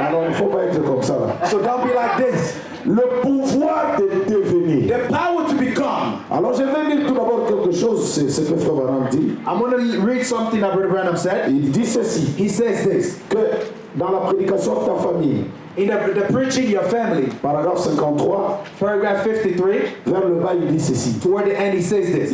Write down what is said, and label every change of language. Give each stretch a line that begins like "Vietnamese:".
French: Alors il ne faut pas être comme ça là.
English: So don't be like this.
French: Le pouvoir de devenir.
English: The power to become.
French: Alors je vais lire tout d'abord quelque chose, c'est ce que Frère Branham dit.
English: I'm going to read something that Brother Branham said.
French: Il dit ceci,
English: He says this.
French: que dans la prédication de ta famille,
English: In the preaching your family,
French: paragraphe 53,
English: paragraph 53,
French: vers le bas, il dit ceci.
English: toward the end he says this.